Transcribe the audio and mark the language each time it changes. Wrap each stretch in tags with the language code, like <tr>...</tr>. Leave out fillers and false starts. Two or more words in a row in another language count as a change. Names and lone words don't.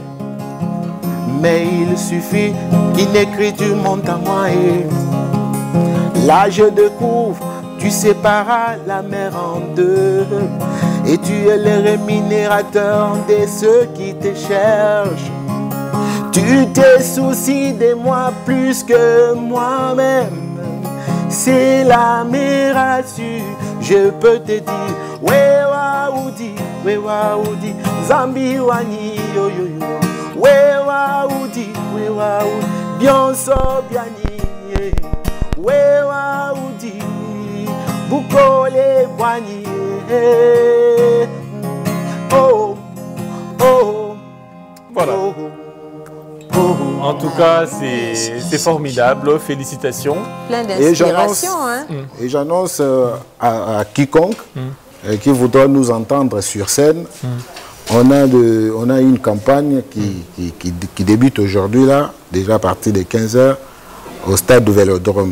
<fr>Mais il suffit qu'une écriture monte à moi et là je découvre, tu séparas la mer en deux. Et tu es le rémunérateur de ceux qui te cherchent. Tu te soucies de moi plus que moi-même. C'est la mirature, je peux te dire.</fr> <lua>Wewa Oudi, Zambi Wani, yo yo yo. Wewa Oudi, Bionso Biani. Wewa Oudi, Bukole Wani. Oh, oh,</lua> <fr>voilà. En tout cas, c'est formidable. Félicitations. Plein d'inspiration. Et j'annonce à quiconque qui voudra nous entendre sur scène, on a une campagne qui débute aujourd'hui, là, déjà à partir de 15h, au stade du Vélodrome.</fr>